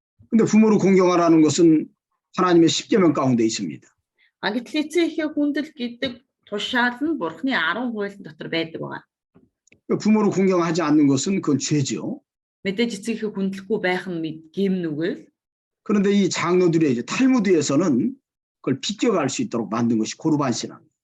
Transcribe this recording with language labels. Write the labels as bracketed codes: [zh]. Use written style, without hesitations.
[ko] 근데 부모를 공경하라는 것은 하나님의 십계명 가운데 있습니다. [mn] А гэтэл эцэг эхээ хүндэл гэдэг тушаал нь Бурхны 10 хууль дотор байдаг байгаа. [ko] 부모를 공경하지 않는 것은 그건 죄죠. [mn] мэдээж эцэг эхээ хүндлэхгүй байх нь гим нүгэл. [ko] 그런데 이 장로들의 이제 탈무드에서는 그걸 비껴갈 수 있도록 만든 것이 고르반 신앙.